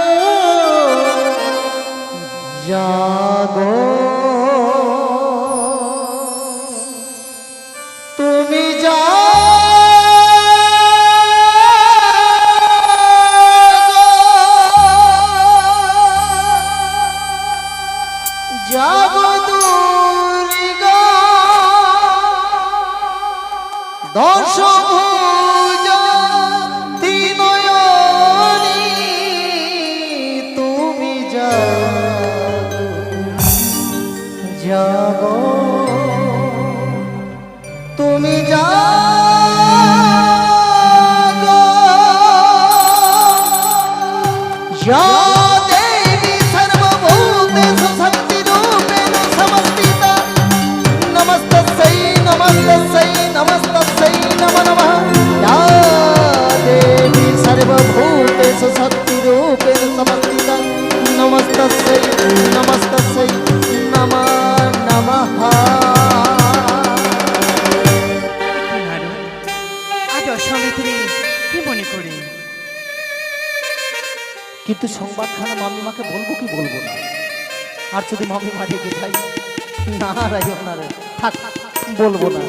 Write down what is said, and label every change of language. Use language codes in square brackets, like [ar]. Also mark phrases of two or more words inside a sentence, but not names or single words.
[bn] জাগো তুমি জাগো দুর্গা দশ ভুজা তিনয়নি তুমি জাগো তুমি জাগো या [sa] देवी सर्वभूतेषु शक्तिरूपेण समस्थिता नमस्तस्यै नमस्तस्यै नमस्तस्यै नमो नमः या देवी सर्वभूतेषु शक्तिरूपेण समस्थिता नमस्तस्यै नमस्तस्यै नमो नमः। [bn] আজ অসমে তুমি কি মনে করে? কিন্তু সংবাদখানা মামিমাকে বলবো কি বলবো না, আর যদি মামিমা রেগে যায় নারায়ণ নারায়ণ, থাক বলবো না।